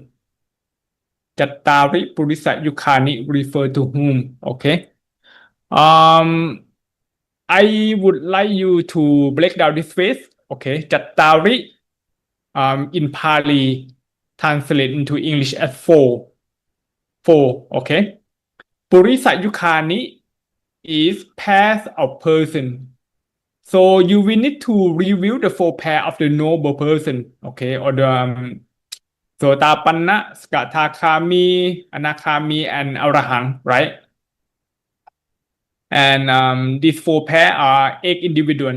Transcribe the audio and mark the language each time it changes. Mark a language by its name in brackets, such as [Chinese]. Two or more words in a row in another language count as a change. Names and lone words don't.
[Pali] Chattari Purisa Yukhani [English] refer to whom? Okay. I would like you to break down this phrase. Okay. Chattari in Pali translate into English as four. Okay. [Pali] Purisa Yukhani [English] is pairs of person. So you will need to review the four pair of the noble person, okay, or the Sotapanna, Skatakami, Anakami, and Arahant, right? And these four pair are 8 individuals.